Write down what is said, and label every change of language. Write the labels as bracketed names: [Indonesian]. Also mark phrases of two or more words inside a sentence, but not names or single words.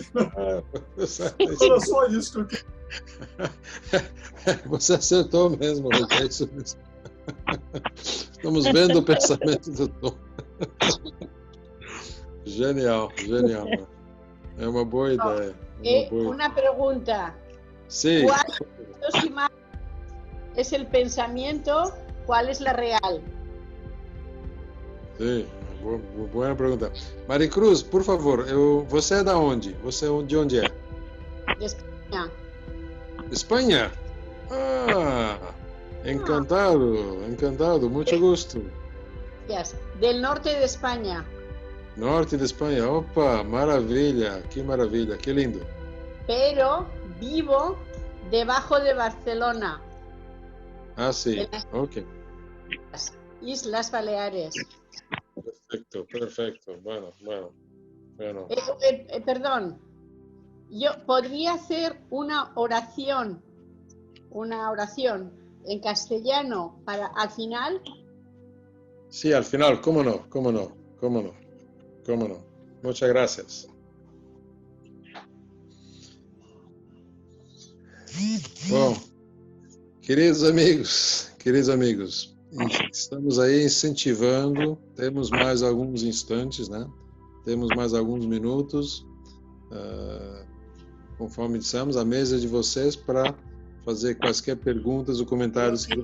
[Portuguese] Era só isso que eu queria. Você acertou mesmo, Hulk. É isso mesmo. Estamos vendo o pensamento do Tom. Genial. É uma boa ideia. [Spanish] Una pregunta. Sí. ¿Cuál de las dos imágenes es el pensamiento? ¿Cuál es la real? [Portuguese] Sim, boa pergunta. Maricruz, por favor, você é da onde? Você de onde é? [Spanish] De España. [Portuguese] Espanha? Encantado, muito gosto. [Spanish] Yes. Del norte de España. [Portuguese] Norte de Espanha, opa, maravilha, que lindo. [Spanish] Pero vivo debajo de Barcelona. [Portuguese] Sim, ok. [Spanish] Islas Baleares. Perfecto. Bueno. Perdón. Yo podría hacer una oración en castellano para al final. Sí, al final, cómo no. Muchas gracias. [Portuguese] Bom, queridos amigos, estamos aí incentivando, temos mais alguns instantes, né? Temos mais alguns minutos, conforme dissemos, a mesa de vocês para fazer quaisquer perguntas ou comentários que